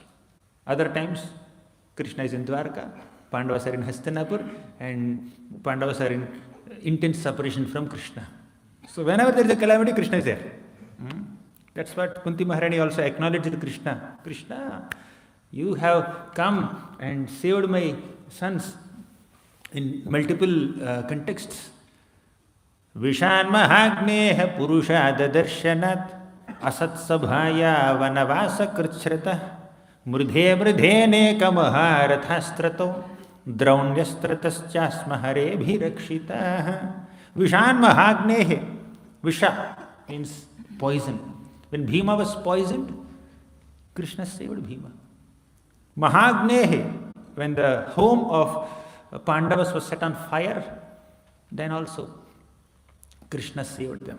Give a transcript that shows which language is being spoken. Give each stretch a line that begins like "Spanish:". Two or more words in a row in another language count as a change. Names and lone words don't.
English: Other times, Krishna is in Dwarka, Pandavas are in Hastinapur, and Pandavas are in intense separation from Krishna. So whenever there is a calamity, Krishna is there. That's what Kunti Maharani also acknowledged Krishna. Krishna, you have come and saved my sons in multiple contexts.
Sanskrit: Vishan Mahagneha Purushada Darshanat Asat Sabhaya Vanavasa Kritshrata Murdhe Mridhene Kamaharathasstrato Draunyastrataschasma Hare Bhirakshita. Vishan Mahagnehe.
English: Visha means poison. When Bhima was poisoned, Krishna saved Bhima. Mahagnehe, when the home of Pandavas was set on fire, then also Krishna saved them.